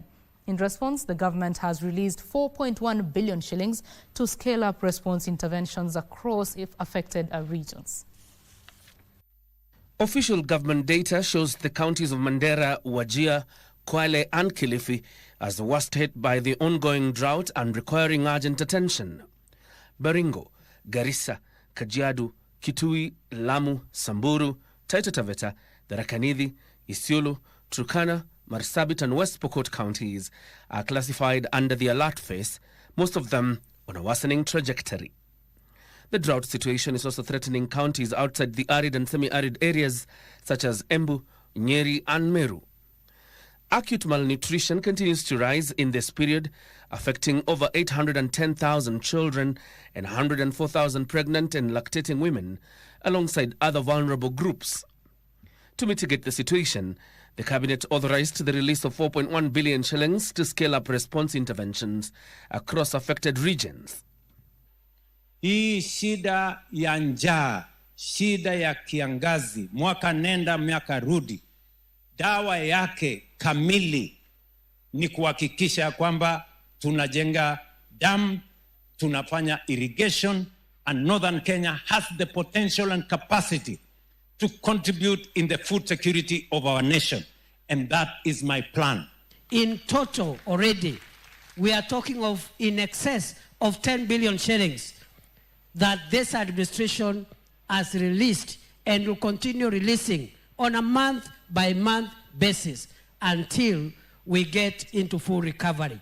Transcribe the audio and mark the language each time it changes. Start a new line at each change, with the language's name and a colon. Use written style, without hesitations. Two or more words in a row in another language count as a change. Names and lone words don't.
English: In response, the government has released 4.1 billion shillings to scale up response interventions across affected regions. Official government data shows the counties of Mandera, Wajir, Kwale and Kilifi as the worst hit by the ongoing drought and requiring urgent attention. Baringo, Garissa, Kajiado, Kitui, Lamu, Samburu, Taita Taveta, Tharaka Nithi, Isiolo, Turkana, Marsabit and West Pokot counties are classified under the alert phase, most of them on a worsening trajectory. The drought situation is also threatening counties outside the arid and semi-arid areas such as Embu, Nyeri and Meru. Acute malnutrition continues to rise in this period, affecting over 810,000 children and 104,000 pregnant and lactating women, alongside other vulnerable groups. To mitigate the situation, the Cabinet authorized the release of 4.1 billion shillings to scale up response interventions across affected regions.
Swahili: Hii shida ya njaa, shida ya kiangazi, mwaka nenda miaka rudi, dawa yake kamili ni kuhakikisha kwamba tunajenga dam, tunafanya irrigation,
English: and Northern Kenya has the potential and capacity to contribute in the food security of our nation. And that is my plan. In total already, we are talking of in excess of 10 billion shillings that this administration has released and will continue releasing on a month-by-month basis until we get into full recovery.